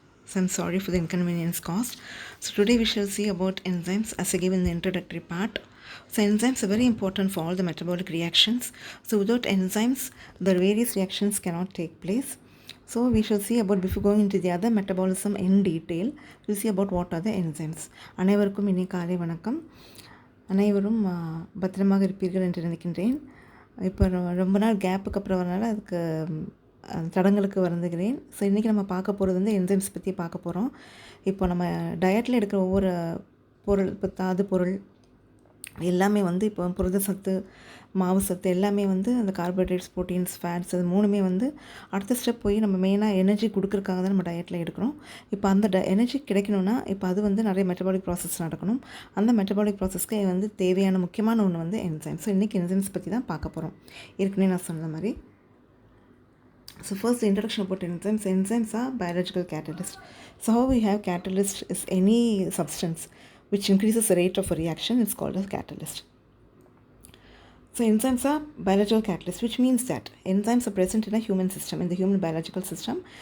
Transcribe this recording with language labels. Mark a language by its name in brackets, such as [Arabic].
[English] So, I'm sorry for the inconvenience caused. So, today we shall see about enzymes as I gave in the introductory part. So, enzymes are very important for all the metabolic reactions. So, without enzymes, the various reactions cannot take place. So, we shall see about, before going into the other metabolism in detail, we'll see about what are the enzymes. [Tamil] அனைவருக்கும் இனி காலை வணக்கம். அனைவரும் பத்திரமாக இருப்பீர்கள் என்று நினைக்கின்றேன். இப்போ ரொம்ப நாள் கேப்புக்கு அப்புறம் வரனால அதுக்கு தடங்களுக்கு வருந்துகிறேன். ஸோ இன்றைக்கி நம்ம பார்க்க போகிறது வந்து என்சைம்ஸ் பற்றி பார்க்க போகிறோம். இப்போ நம்ம டயட்டில் எடுக்கிற ஒவ்வொரு பொருள், இப்போ தாது பொருள் எல்லாமே வந்து இப்போ புரத சத்து, மாவு சத்து எல்லாமே வந்து அந்த கார்போஹைட்ரேட்ஸ், ப்ரோட்டீன்ஸ், ஃபேட்ஸ் அது மூணுமே வந்து அடுத்த ஸ்டெப் போய் நம்ம மெயினாக எனர்ஜி கொடுக்குறக்காக தான் நம்ம டயட்டில் எடுக்கிறோம். இப்போ அந்த எனர்ஜி கிடைக்கணும்னா இப்போ அது வந்து நிறைய மெட்டபாலிக் ப்ராசஸ் நடக்கணும். அந்த மெட்டபாலிக் ப்ராசஸ்க்கு வந்து தேவையான முக்கியமான ஒன்று வந்து என்சைம்ஸ். ஸோ இன்றைக்கி என்சைம்ஸ் பற்றி தான் பார்க்க போகிறோம். ஏற்கனவே நான் சொன்ன மாதிரி. [English] So first, the introduction about enzymes. Enzymes are biological catalysts. So how we have catalyst is any substance which increases the rate of a reaction. It's called as catalyst. So enzymes are biological catalysts, which means that enzymes are present in a human system, in the human biological system.